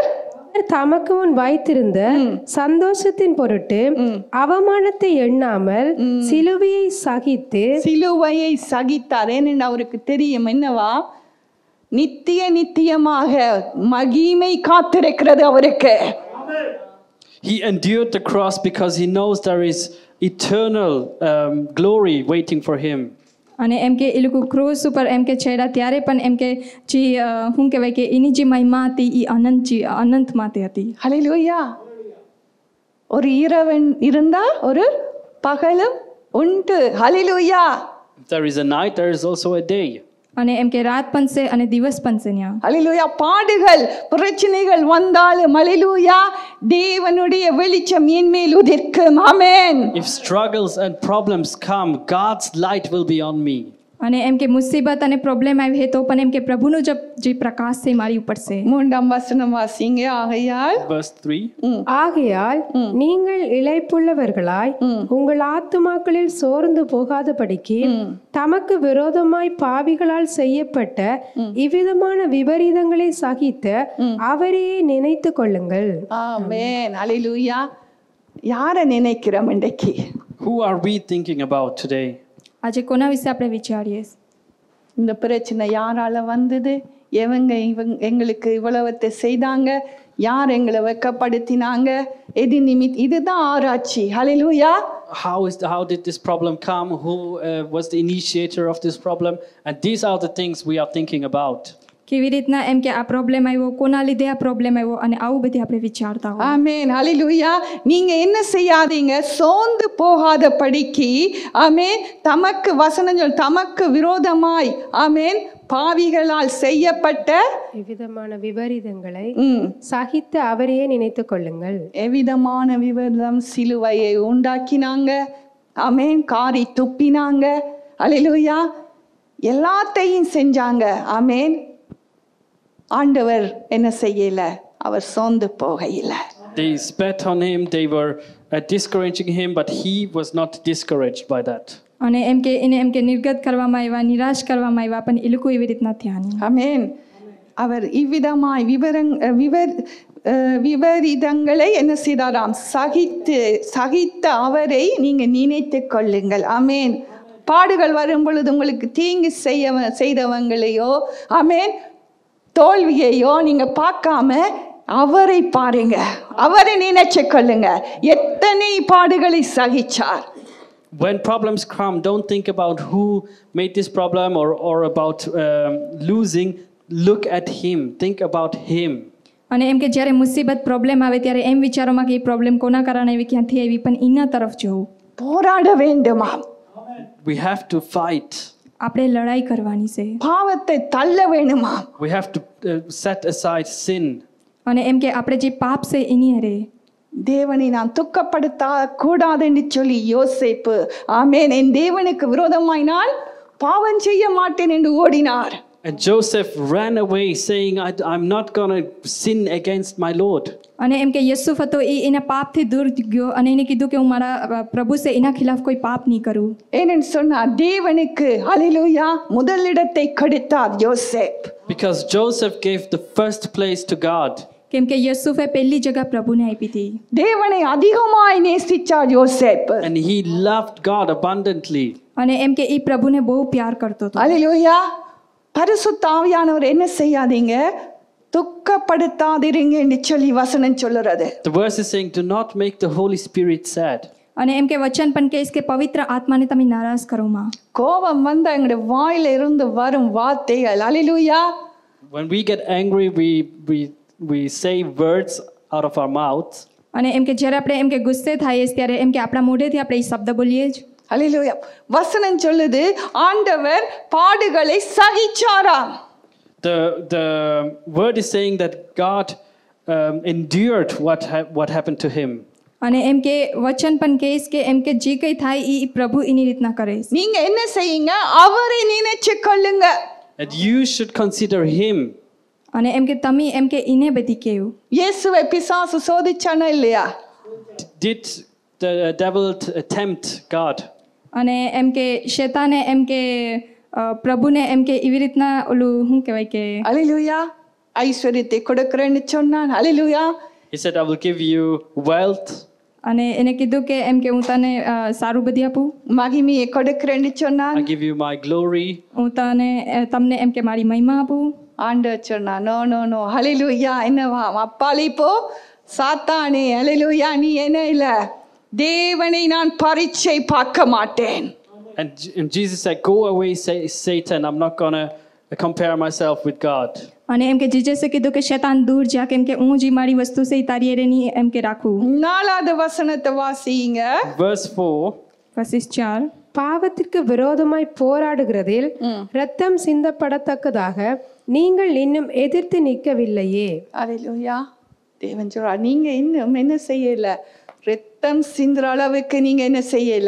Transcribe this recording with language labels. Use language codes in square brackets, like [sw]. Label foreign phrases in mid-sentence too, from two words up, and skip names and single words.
[ta] தமக்கு முன் வைத்திருந்த சந்தோஷத்தின் பொருட்டு அவமானத்தை எண்ணாமல் சிலுவையை சகித்தார். ஏனென்று அவருக்கு தெரியும் என்னவா? நித்தியமாக மகிமை காத்திருக்கிறது அவருக்கு. [en] He endured the cross because he knows there is eternal glory waiting for him. [gu] અને એમ કે એ લોકો ક્રોસ ઉપર એમ કે છેડા ત્યારે પણ એમ કે જે શું કહેવાય કે એની જે મહિમા હતી એ અનંતમાંથી હતી. [ta] ஹalleluya ஒரு இரவன் இருந்தா ஒரு பகலும் உண்டு. ஹalleluya [en] There is a night, there is also a day. [gu] અને એમ કે રાત પણ છે અને દિવસ પણ છે ત્યાં. [ta] அல்லேலூயா. பாடுகள் பிரச்சனைகள் வந்தாலும் அல்லேலூயா தேவனுடைய வெளிச்சம் என் மேல் உதிர்க்கும். ஆமென். [en] If struggles and problems come, God's light will be on me. [gu] અને એમ કે મુસીબત અને પ્રોબ્લેમ આવી તો પણ એમ કે પ્રભુનો જે પ્રકાશ છે મારી ઉપર છે. [ta] மூன்றாம் வசனம் வாசிங்க. ஆகையால் [en] Verse 3. [ta] ஆகையால் நீங்கள் இளைப்புள்ளவர்களாய் உங்கள் ஆத்துமாக்களில் சோர்ந்து போகாதபடிக்கு தமக்கு விரோதமாய் பாவிகளால் செய்யப்பட்ட இவ்விதமான விபரீதங்களை சகித்த அவரையே நினைத்து கொள்ளுங்கள். ஆமென். அல்லேலூயா. யாரை நினைக்கிறோம் இன்றைக்கு? [en] Who are we thinking about today? [gu] આજે કોના વિશે આપણે વિચારીએ? [ta] இந்த பிரச்சனை யாரால வந்தது? எங்களுக்கு இவ்வளவத்தை செய்தாங்க? யார் எங்களை வெட்கப்படுத்தினாங்க? எது நிமித் இதுதான் ஆராய்ச்சி. ஹல்லேலூயா. [en] How did this problem come? Who was the initiator of this problem? And these are the things we are thinking about. [gu] કેવી રીતના એમ કે આ પ્રોબ્લેમ આવ્યો, કોના લીધે આ પ્રોબ્લેમ આવ્યો, અને આવું બધી આપણે વિચારતા હોય. [ta] ஆமென். ஹல்லேலூயா. நீங்க என்ன செய்யாதீங்க, சோர்ந்து போகாத படிக்கு ஆமென் தமக்கு வசனங்கள் தமக்கு விரோதமாய் ஆமென் பாவிகளால் செய்யப்பட்ட இவ்விதமான விபரீதங்களை சகித்து அவரையே நினைத்து கொள்ளுங்கள். எவ்விதமான விபரீதம்? சிலுவையை உண்டாக்கினாங்க. ஆமென். காரி துப்பினாங்க. அல்லேலூயா. எல்லாத்தையும் செஞ்சாங்க. ஆமென். ஆண்டவர் என்ன செய்யல? அவர் சோர்ந்து போகல. [en] They spat on him, they were discouraging him, but he was not discouraged by that. [gu] અને એમ કે એને એમ કે નિર્ગત કરવામાં આવ્યા, નિરાશ કરવામાં આવ્યા, પણ એ લોકો એવી રીતના થયા નહીં. [ta] ஆமென். அவர் இவ்விதமாய் விபரீதங்களை என்ன செய்தாராம்? சகித்த அவரை நீங்க நினைத்து கொள்ளுங்கள். ஆமென். பாடுகள் வரும் பொழுது உங்களுக்கு தீங்கு செய்தவங்களையோ ஆமென் தோல்வியையோ நீங்க பார்க்காம அவரை பாருங்க, அவரை நினைச்சு கொள்ளுங்க. எத்தனை பாடுகளை சகிச்சார். [en] When problems come, don't think about who made this problem or about losing. Look at him. Think about him. [gu] અને એમ કે જ્યારે મુસીબત પ્રોબ્લેમ આવે ત્યારે એમ વિચારોમાં કે એ પ્રોબ્લેમ કોના કારણે આવી, ક્યાંથી આવી, પણ એના તરફ જોવું. [ta] போராட வேண்டுமா? [en] We have to fight. [gu] આપણે લડાઈ કરવાની છે. [ta] பாவத்தை தள்ள வேணுமா? [en] We have to set aside sin. [gu] અને એમ કે આપણે જે પાપ છે એની હારે [ta] தேவனை நான் துக்கப்படுத்த கூடாது என்று சொல்லி யோசேப்பு ஆமென் என் தேவனுக்கு விரோதமாய் நான் பாவம் செய்ய மாட்டேன் என்று ஓடினார். [en] And Joseph ran away saying, I'm not going to sin against my Lord. [gu] અને એમ કે યુસુફ હતો એ એના પાપથી દૂર ગયો અને એને કીધું કે હું મારા પ્રભુ છે એના ખિલાફ કોઈ પાપ નહીં કરું. [ta] ஏனென்று சொன்னார் தேவனுக்கு ஹல்லேலூயா முதலிடத்தை கொடுத்தார் யோசேப். [en] Because Joseph gave the first place to God. [gu] કેમ કે યુસુફે પહેલી જગ્યા પ્રભુને આપી હતી. [ta] தேவனை அதிகமாய் நேசிச்சார் யோசேப். [en] And he loved God abundantly. [gu] અને એમ કે એ પ્રભુને બહુ પ્યાર કરતો હતો. [ta] ஹல்லேலூயா. பரிசுத்த ஆவியானவர் என்ன செய்யாதீங்க, துக்கப்படுத்தாதீங்க என்று சொல்லி வசனம் சொல்லுறது. [en] The verse is saying, do not make the Holy Spirit sad. [gu] અને એમ કે વચન પણ કહેશ કે પવિત્ર આત્માને તમે નારાજ કરો માં. [ta] கோபம் வந்தா எங்களுடைய வாயில இருந்து வரும் வார்த்தைகள் ஹல்லேலூயா. [en] When we get angry, we say words out of our mouth. [gu] અને એમ કે જ્યારે આપણે એમ કે ગુસ્સે થઈએ ત્યારે એમ કે આપણા મોઢેથી આપણે એ શબ્દ બોલીએ જ. [ta] ஹல்லேலூயா. வசனம் சொல்லுது ஆண்டவர் பாடுகளை சகிச்சாராம். [en] The word is saying that God endured what happened to him. [gu] અને એમ કે વચન પણ કહેશ કે એમ કે જે કંઈ થાય એ પ્રભુ એની રીતના કરે. [ta] நீங்க என்ன செய்யுங்க, அவரை நினைச்சு கொள்ளுங்க. [en] And you should consider him. [gu] અને એમ કે તમે એમ કે એને બધી કહેવું. [ta] இயேசுவை பிசாசு சோதிச்சானா இல்லையா? [en] Did the devil tempt God? [gu] અને એમ કે શેતાને એમ કે પ્રભુને એમ કે એવી રીતના ઓલું શું કહેવાય કે [ta] ஹல்லேலூயா ஐஸ்வர்யத்தை கொடுக்கிறேன்னு சொன்னான். ஹல்லேலூயா. [en] He said, I will give you wealth. [gu] અને એને કીધું કે એમ કે હું તને સારું બધી આપું, [ta] மகிமையை கொடுக்கிறேன்னு சொன்னான். [en] I give you my glory. [gu] હું તમને એમ કે મારી મહિમા આપું. [ta] ஆண்டவர் சொன்னா நோ ஹல்லேலூயா. என்னவா அப்பாலே போ சாத்தானே. ஹல்லேலூயா. நீ என்ன இல்ல, தேவனை நான் பரீட்சை பார்க்க மாட்டேன். [en] And Jesus said, go away, Satan. I'm not going to compare myself with God. [gu] અને એમ કે જીસસે કીધું કે શેતાન દૂર જા, કેમ કે હું જે મારી વસ્તુ છે તારી હારે નહીં એમ કે રાખું. [ta] நாலாவது வசனத்தை வாசிங்க. [en] Verse 4. Verses 4. [ta] பாவத்திற்கு விரோதமாய் போராடுகிறதில் இரத்தம் சிந்தப்படத்தக்கதாக நீங்கள் இன்னும் எதிர்த்து நிற்கவில்லையே. அல்லேலூயா. தேவன் சொல்றா, நீங்க இன்னும் என்ன செய்யல? ரத்தம் சிந்துற அளவுக்கு நீங்க என்ன செய்யல?